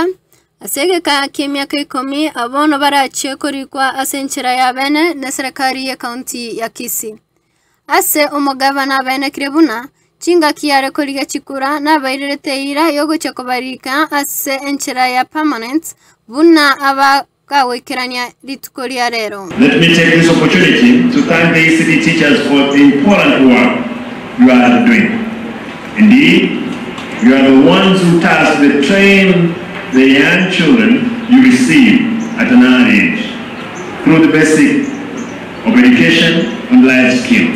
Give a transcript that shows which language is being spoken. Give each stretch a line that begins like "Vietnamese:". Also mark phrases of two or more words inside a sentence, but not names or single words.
Gusii: Asege ka kimyaka 10 abono barache kurikwa asenchera ya bene na serikali ya kaunti ya Kisii. Ase umugavana bene kirebuna chinga kiare koliga chikura na bairete ira yogo chakobarika ase enchera ya permanent buna aba
English: Let me take this opportunity to thank the ECDE teachers for the important work you are doing. Indeed, you are the ones who tasked to train the young children you receive at an early age through the basic of education and life skill.